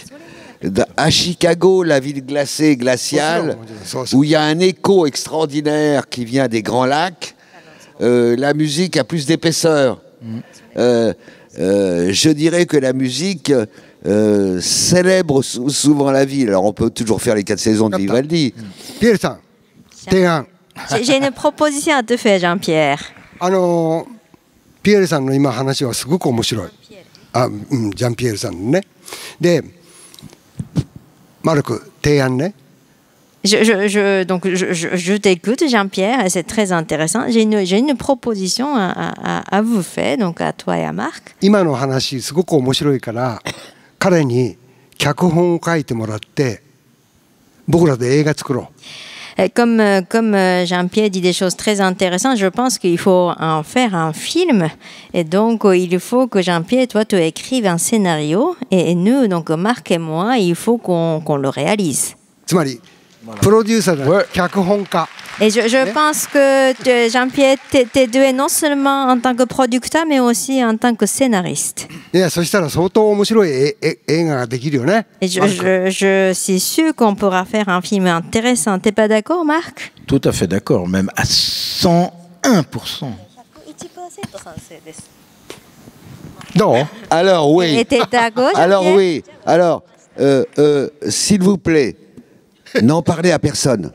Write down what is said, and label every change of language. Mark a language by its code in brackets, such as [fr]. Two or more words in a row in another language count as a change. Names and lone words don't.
[fr] À Chicago, la ville glacée, glaciale, où il y a un écho extraordinaire qui vient des Grands Lacs, la musique a plus d'épaisseur. Je dirais que la musique célèbre souvent la ville. Alors on peut toujours faire les 4 saisons de Vivaldi. Pierre-san, J'ai une proposition à te faire, Jean-Pierre. [ja] ピエールさんの今話はすごく面白い。ジャンピエールさんのね。で、マルク提案ね。 [fr] Donc je t'écoute, Jean-Pierre, et c'est très intéressant. J'ai une proposition à vous faire, donc à toi et à Marc. [ja] 今の話すごく面白いから彼に脚本を書いてもらって僕らで映画作ろう。 [fr] Comme Jean-Pierre dit des choses très intéressantes, je pense qu'il faut en faire un film. Et donc, il faut que Jean-Pierre, toi, tu écrives un scénario. Et nous, donc Marc et moi, il faut qu'on le réalise. [ja] つまりプロデューサーだ、脚本家。 [fr] Et je pense que Jean-Pierre, t'es doué non seulement en tant que producteur, mais aussi en tant que scénariste. [ja] いや、そしたら相当面白い映画ができるよね。 [fr] Et je suis sûr qu'on pourra faire un film intéressant. T'es pas d'accord, Marc? Tout à fait d'accord, même à 101%. Non. Alors oui. Et t'es d'accord, Jean-Pierre? Alors oui. Alors, s'il vous plaît, n'en parlez à personne.